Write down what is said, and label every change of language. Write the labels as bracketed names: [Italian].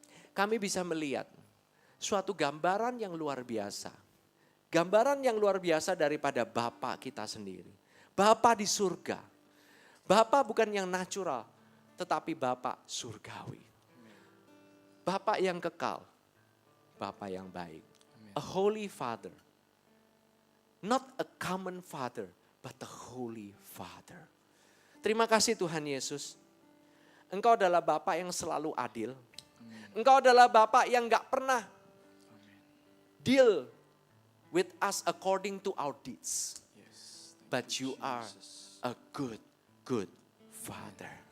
[Indonesian] Kami bisa melihat suatu gambaran yang luar biasa. Gambaran yang luar biasa daripada Bapa kita sendiri. Bapa di surga. Bapa bukan yang natural, tetapi Bapa surgawi. Bapa yang kekal, Bapa yang baik. [English] A holy father. Not a common father, but the holy father. [Indonesian] Terima kasih Tuhan Yesus. Engkau adalah Bapa yang selalu adil. Engkau adalah Bapa yang gak pernah [English] deal with us according to our deeds. But you are a good father.